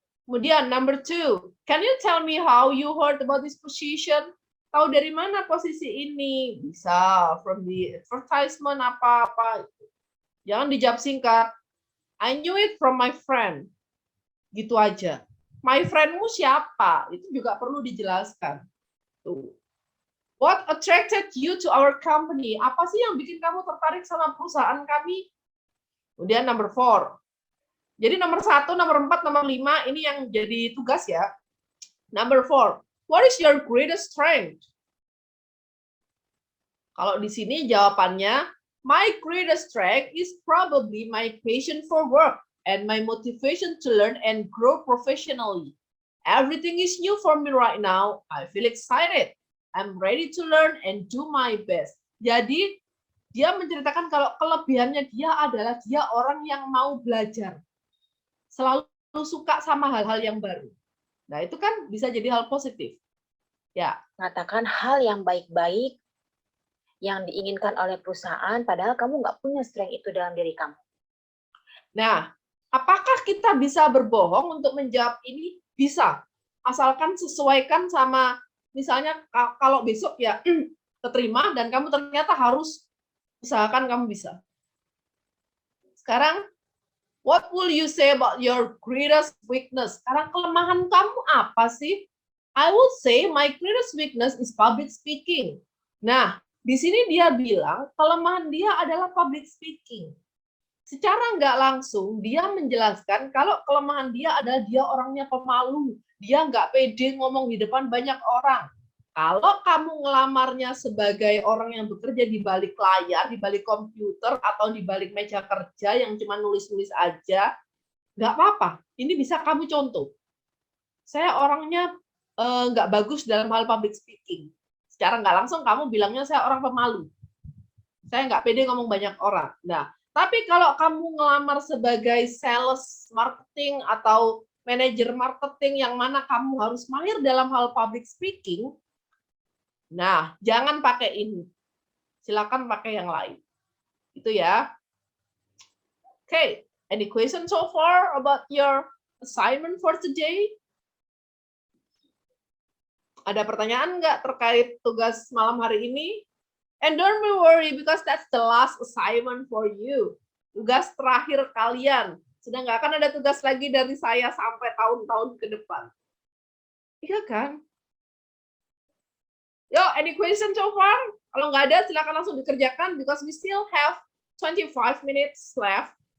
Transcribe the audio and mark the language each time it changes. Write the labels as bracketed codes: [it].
[id] Kemudian [en] number 2, can you tell me how you heard about this position? [id] Tahu dari mana posisi ini? Bisa [en] from the advertisement [id] apa-apa. Jangan dijawab singkat. [en] I knew it from my friend. [id] Gitu aja. My friendmu siapa? Itu juga perlu dijelaskan. Tuh. [en] What attracted you to our company? [id] Apa sih yang bikin kamu tertarik sama perusahaan kami? Kemudian number 4. Jadi nomor 1, nomor 4, nomor 5 ini yang jadi tugas ya. [en] Number 4, what is your greatest strength? [id] Kalau di sini jawabannya, [en] my greatest strength is probably my passion for work and my motivation to learn and grow professionally. Everything is new for me right now. I feel excited. I'm ready to learn and do my best. [id] Jadi dia menceritakan kalau kelebihannya dia adalah dia orang yang mau belajar. Selalu suka sama hal-hal yang baru. Nah, itu kan bisa jadi hal positif. Ya, Mengatakan hal yang baik-baik yang diinginkan oleh perusahaan, padahal kamu nggak punya strength itu dalam diri kamu. nah, apakah kita bisa berbohong untuk menjawab ini? Bisa. Asalkan sesuaikan sama, misalnya kalau besok ya keterima dan kamu ternyata harus usahakan kamu bisa. Sekarang, [en] what will you say about your greatest weakness? [id] Sekarang kelemahan kamu apa sih? [en] I would say my greatest weakness is public speaking. [id] Nah, di sini dia bilang kelemahan dia adalah public speaking. Secara nggak langsung dia menjelaskan kalau kelemahan dia adalah dia orangnya pemalu. Dia nggak pede ngomong di depan banyak orang. Kalau kamu ngelamarnya sebagai orang yang bekerja di balik layar, di balik komputer, atau di balik meja kerja yang cuma nulis-nulis aja, nggak apa-apa. Ini bisa kamu contoh. Saya orangnya nggak bagus dalam hal public speaking. Secara nggak langsung kamu bilangnya saya orang pemalu. Saya nggak pede ngomong banyak orang. Nah, tapi kalau kamu ngelamar sebagai sales marketing atau manajer marketing yang mana kamu harus mahir dalam hal public speaking, nah jangan pakai ini. Silakan pakai yang lain. Itu ya. [en] Okay, any question so far about your assignment for today? [id] Ada pertanyaan nggak terkait tugas malam hari ini? [en] And don't be worry because that's the last assignment for you. [id] Tugas terakhir kalian. Sudah nggak akan ada tugas lagi dari saya sampai tahun-tahun ke depan. Iya kan? [en] Yo, any question so far? [id] Kalau nggak ada, silakan langsung dikerjakan [en] because we still have 25 minutes left.